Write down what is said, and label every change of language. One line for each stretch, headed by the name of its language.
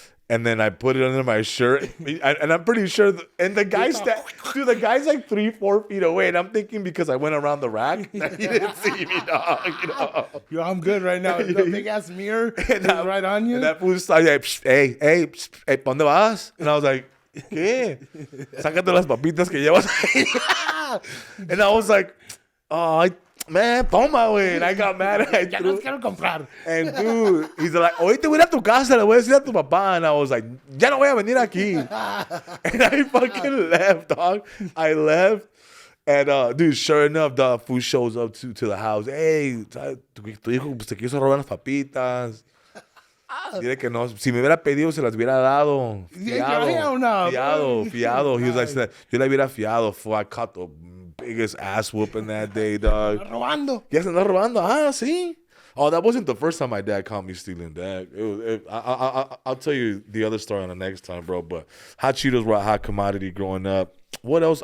English: And then I put it under my shirt, and I'm pretty sure. And the guy's the guy's like 3-4 feet away, and I'm thinking because I went around the rack, he didn't see me, dog. Yo, I'm good right now. The big ass mirror is right on you. And that fool started like, hey,
Spanish: ¿pa dónde vas?
English: And I was like, ¿qué?
Spanish: Sácate las papitas que llevas ahí.
English: And I was like, oh, man,
Spanish: toma, güey.
English: And I got mad.
Spanish: Ya no quiero comprar.
English: And dude, he's like,
Spanish: hoy te voy a ir a tu casa, le voy a decir a tu papá.
English: And I was like,
Spanish: ya no voy a venir aquí.
English: And I fucking left, dog. I left. And dude, sure enough, the fool shows up to the house.
Spanish: Hey, tu hijo se quiso robar las papitas. Dile que no, si me hubiera pedido, se las hubiera dado.
English: Fiado. He was like,
Spanish: yo le hubiera fiado.
English: Fool, I caught the biggest ass whooping that day, dog.
Spanish: Robando.
English: Yes,
Spanish: andaba robando. Ah, sí.
English: Oh, that wasn't the first time my dad caught me stealing that. I'll tell you the other story on the next time, bro. But hot Cheetos were a hot commodity growing up. What else?